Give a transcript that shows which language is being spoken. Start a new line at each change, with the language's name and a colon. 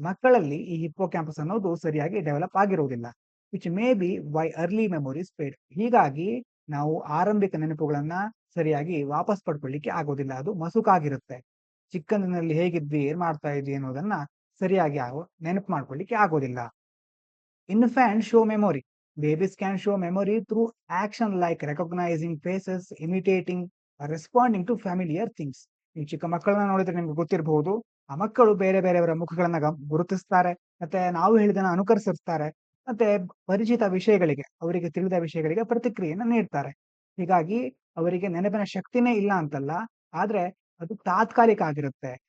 Kannada: ಮಕ್ಕಳಲ್ಲಿ ಈ hippo campus ಅನ್ನೋದು ಸರಿಯಾಗಿ ಡೆವಲಪ್ ಆಗಿರುವುದಿಲ್ಲ.
English: Which may be why early memories fade.
Kannada: ಹೀಗಾಗಿ ನಾವು ಆರಂಭಿಕ ನೆನಪುಗಳನ್ನ ಸರಿಯಾಗಿ ವಾಪಸ್ ಪಡ್ಕೊಳ್ಳಿಕ್ಕೆ ಆಗೋದಿಲ್ಲ. ಅದು ಮಸುಕಾಗಿರುತ್ತೆ. ಚಿಕ್ಕಂದಿನಲ್ಲಿ ಹೇಗಿದ್ವಿ, ಏನ್ ಮಾಡ್ತಾ ಇದ್ವಿ ಅನ್ನೋದನ್ನ ಸರಿಯಾಗಿ ನೆನಪು ಮಾಡ್ಕೊಳ್ಳಿಕ್ಕೆ ಆಗೋದಿಲ್ಲ.
English: Infants show memory. Babies can show memory through action like recognizing faces, imitating, or responding to familiar things.
Kannada: ನೀವು ಚಿಕ್ಕ ಮಕ್ಕಳನ್ನ ನೋಡಿದ್ರೆ ನಿಮ್ಗೆ ಗೊತ್ತಿರಬಹುದು, ಆ ಮಕ್ಕಳು ಬೇರೆ ಬೇರೆಯವರ ಮುಖಗಳನ್ನ ಗುರುತಿಸ್ತಾರೆ, ಮತ್ತೆ ನಾವು ಹೇಳಿದನ್ನ ಅನುಕರಿಸಿರ್ತಾರೆ, ಮತ್ತೆ ಪರಿಚಿತ ವಿಷಯಗಳಿಗೆ, ಅವರಿಗೆ ತಿಳಿದ ವಿಷಯಗಳಿಗೆ ಪ್ರತಿಕ್ರಿಯೆಯನ್ನು ನೀಡ್ತಾರೆ. ಹೀಗಾಗಿ ಅವರಿಗೆ ನೆನಪಿನ ಶಕ್ತಿನೇ ಇಲ್ಲ ಅಂತಲ್ಲ, ಆದ್ರೆ ಅದು ತಾತ್ಕಾಲಿಕ ಆಗಿರುತ್ತೆ.